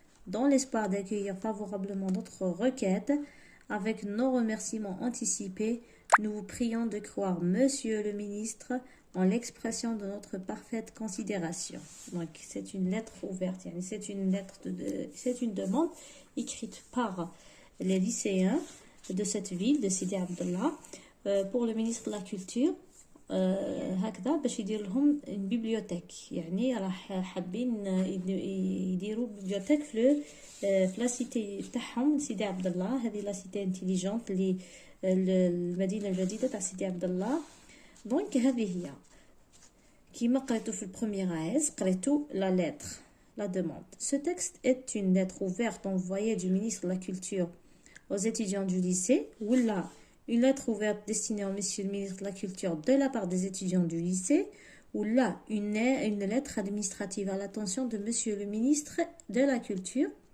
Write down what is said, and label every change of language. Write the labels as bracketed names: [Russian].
[French] Dans l'espoir d'accueillir favorablement notre requête, avec nos remerciements anticipés, nous vous prions de croire, Monsieur le ministre, en l'expression de notre parfaite considération. Donc, c'est une lettre ouverte, c'est une demande écrite par les lycéens de cette ville, de Sidi Abdallah, pour le ministre de la Culture. [Arabic] هكذا باش يدير لهم une bibliothèque يعني راح حابين يديروا bibliothèque في لا سيتي تاعهم سيدي عبد الله. هذه [French] لا سيتي انتيليجونت [Arabic] اللي المدينه الجديده تاع سيدي عبد الله. دونك هذه هي كيما قريتو في البروميير AS قريتو [French] لا lettre, la demande. Ce texte est une lettre ouverte envoyée du ministre de la Culture aux étudiants du lycée ou là une lettre ouverte destinée au monsieur le ministre de la Culture de la part des étudiants du lycée, ou là, une lettre administrative à l'attention de monsieur le ministre de la Culture.